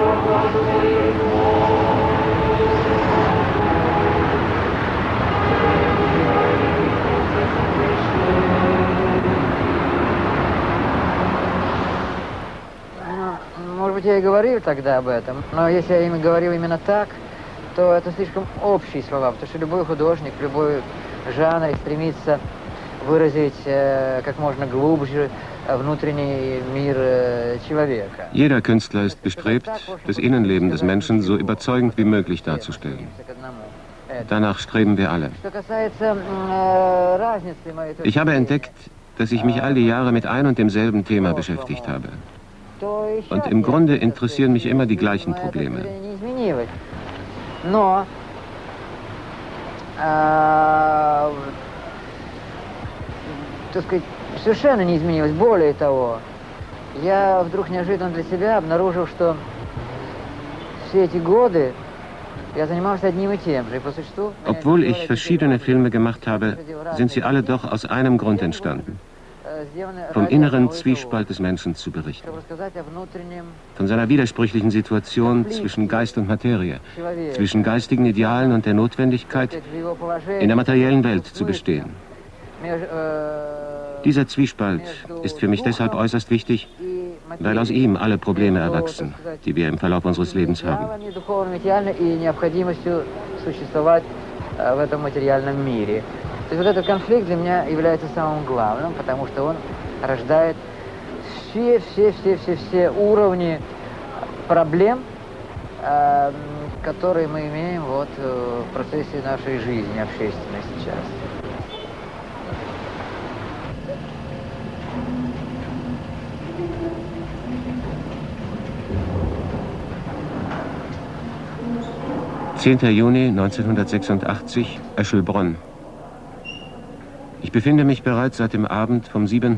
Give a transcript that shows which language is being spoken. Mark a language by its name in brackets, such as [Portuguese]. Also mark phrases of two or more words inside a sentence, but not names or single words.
[Russian] Может быть, я и говорил тогда об этом, но если я им говорил именно так, то это слишком общие слова, потому что любой художник, любой жанр стремится выразить как можно глубже внутренний мир человека. [German] Jeder Künstler ist bestrebt, das Innenleben des Menschen so überzeugend wie möglich darzustellen. Danach streben wir alle. Ich habe entdeckt, dass ich mich all die Jahre mit ein und demselben Thema beschäftigt habe. Und im Grunde interessieren mich immer die gleichen Probleme. [Russian] Но так сказать, совершенно не изменилось. Более того, я вдруг неожиданно для себя обнаружил, что все эти годы я занимался одним и тем же. И по существу, [German] obwohl ich verschiedene Filme gemacht habe, sind sie alle doch aus einem Grund entstanden. Vom inneren Zwiespalt des Menschen zu berichten. Von seiner widersprüchlichen Situation zwischen Geist und Materie, zwischen geistigen Idealen und der Notwendigkeit, in der materiellen Welt zu bestehen. Dieser Zwiespalt ist für mich deshalb äußerst wichtig, weil aus ihm alle Probleme erwachsen, die wir im Verlauf unseres Lebens haben. [Russian] То есть вот этот конфликт для меня является самым главным, потому что он рождает все уровни проблем, которые мы имеем вот в процессе нашей жизни общественной сейчас. [German] Juni 1986, Öschelbronn. Ich befinde mich bereits seit dem Abend vom 7.